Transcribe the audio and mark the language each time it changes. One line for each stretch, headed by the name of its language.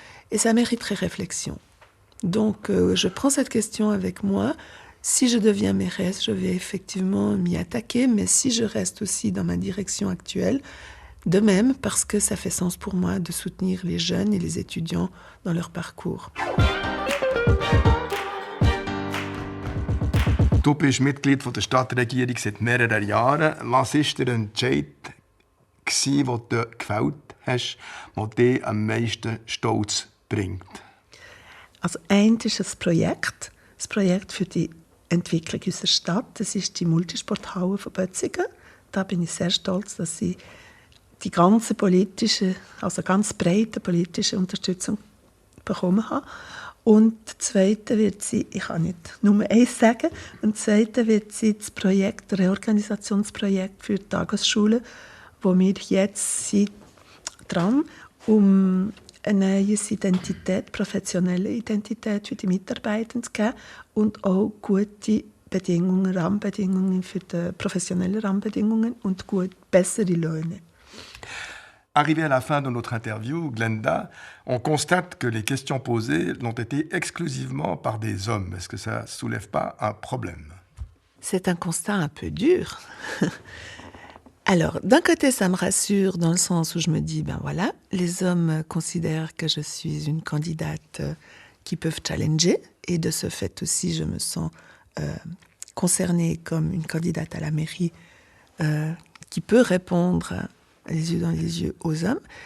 French: Et ça mériterait réflexion. Donc je prends cette question avec moi. Si je deviens mairesse, je vais effectivement m'y attaquer, mais si je reste aussi dans ma direction actuelle, de même, parce que ça fait sens pour moi de soutenir les jeunes et les étudiants dans leur parcours.
German: Du bist Mitglied der Stadtregierung seit mehreren Jahren. Was war der Entscheid, den du gefällt hast, der dich am meisten Stolz bringt? Also eins ist das Projekt für die Entwicklung unserer Stadt. Das ist die Multisporthalle von Bötzingen. Da bin ich sehr stolz, dass ich die ganze politische, also ganz breite politische Unterstützung bekommen habe. Und das Zweite wird sie, ich kann nicht nur eins sagen, und das Zweite wird sie das Projekt, das Reorganisationsprojekt für die Tagesschule, wo wir jetzt sind dran, um eine neue Identität, professionelle Identität für die Mitarbeiter zu geben und auch gute Bedingungen, Rahmenbedingungen für die professionellen Rahmenbedingungen und bessere Löhne.
French: Arrivé à la fin de notre interview, Glenda, on constate que les questions posées l'ont été exclusivement par des hommes. Est-ce que ça ne soulève pas un problème? C'est un constat un peu dur. Alors, d'un côté, ça me rassure dans le sens où je me dis, ben voilà, les hommes considèrent que je suis une candidate qui peuvent challenger, et de ce fait aussi, je me sens concernée comme une candidate à la mairie qui peut répondre les yeux dans les yeux aux hommes.